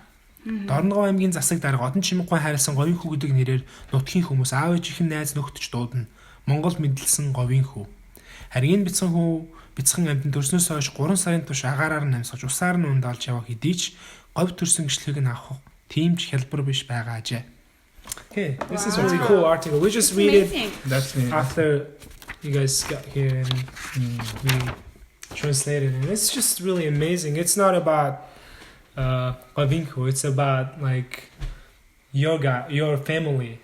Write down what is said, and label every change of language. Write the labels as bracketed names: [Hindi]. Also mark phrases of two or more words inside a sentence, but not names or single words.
[Mongolian] Дорногов аймгийн засаг дарга одон чимэггүй хайрласан говийн хүү гэдэг нэрээр нутгийн хүмүүс аав ээжийнхэн найз нөхдөж дуудана. Монгол мэдлсэн говийн хүү. Харин бяцхан амьтан төрснөөс хойш 3 сарын турш агаараар намсгаж усаар нь ундалж яваа хэдий ч говь төрсөн гişлэгийг нь авах тийм ч хялбар биш байгаа ажээ. [English] Okay, this is a really cool article. We just read it That's neat. after you guys got here and we translated it. It's just really amazing. It's not about Gavinku. It's about like your family.